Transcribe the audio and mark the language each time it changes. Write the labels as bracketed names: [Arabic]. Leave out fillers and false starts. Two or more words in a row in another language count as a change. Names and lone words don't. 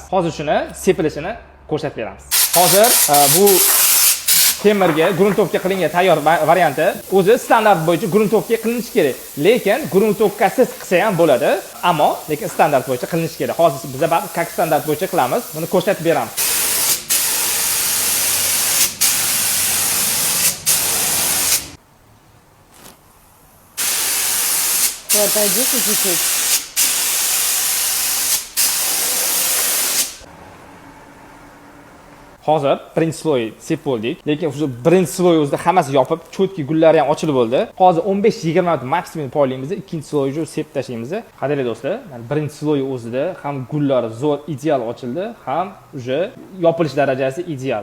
[Uzbek] Hozir shuni sepilishini ko'rsatib beramiz. Hozir bu temirga gruntovka qilingan tayyor varianti o'zi standart bo'yicha gruntovka qilinishi kerak. Lekin gruntovkasiz qilsa ham bo'ladi, ammo lekin standart bo'yicha qilinishi kerak. Hozir biz как standart bo'yicha qilamiz. Buni ko'rsatib beramiz. [Russian] Отойдите чуть-чуть. [Uzbek] Hozir birinchi sloy sep bo'ldik, lekin o'sha birinchi sloy o'zida hammasi yopib, cho'tki gullari ham ochilib bo'ldi. Hozir 15-20 minut maksimum poylaymiz, ikkinchi sloyni sep tashlaymiz. Qadrli do'stlar, mana birinchi sloy o'zida ham gullari zo'r, ideal ochildi, ham o'sha yopilish darajasi ideal.